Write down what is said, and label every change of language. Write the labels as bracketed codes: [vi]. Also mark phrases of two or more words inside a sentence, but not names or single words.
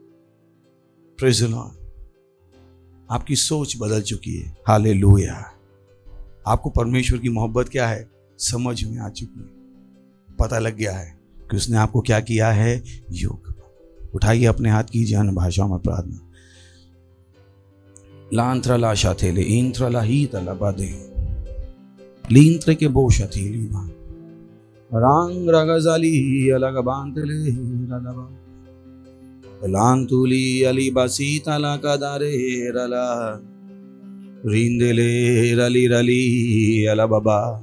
[en] Praise the Lord. [hi] आपकी सोच बदल चुकी है। हालेलुया। आपको परमेश्वर की मोहब्बत क्या है समझ में आ चुकी है। पता लग गया है कि उसने आपको क्या किया है, योग। उठाइए अपने हाथ, कीजिए अन्य भाषाओं में प्रार्थना। लांत्र लाशा थेले इंत्र लाही तलबादे लींत्र के बोशा थेली रंग रगजाली अलग बांतले रलबा लांतुली अली बसी तला कदारे रला रिंदले रली रली अला बाबा